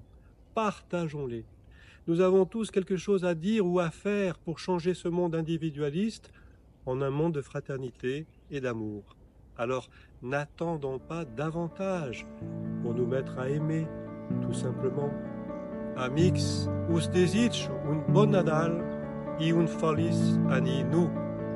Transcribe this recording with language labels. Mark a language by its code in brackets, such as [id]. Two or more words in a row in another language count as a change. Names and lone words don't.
[fr] Partageons-les. Nous avons tous quelque chose à dire ou à faire pour changer ce monde individualiste en un monde de fraternité et d'amour. Alors, n'attendons pas davantage pour nous mettre à aimer, tout simplement. [ca] Amix, us desitjo un bon Nadal i un feliç any nu.